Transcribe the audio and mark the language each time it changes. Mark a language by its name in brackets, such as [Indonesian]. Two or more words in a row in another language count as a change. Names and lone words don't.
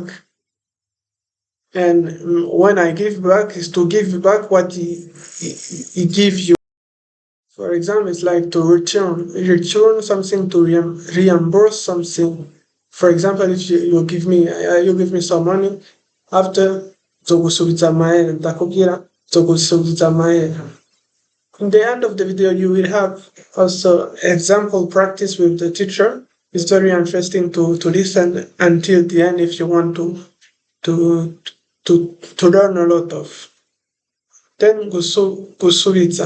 [English] And when I give back is to give back what he give you. For example, it's like to return something to reimburse something. For example, if you give me some money, after [Rundi] zogusubiza mahera ndakubwira zogusubiza mahera. [English] In the end of the video, you will have also example practice with the teacher. It's very interesting to listen until the end if you want to to learn a lot of. Then Gusubiza.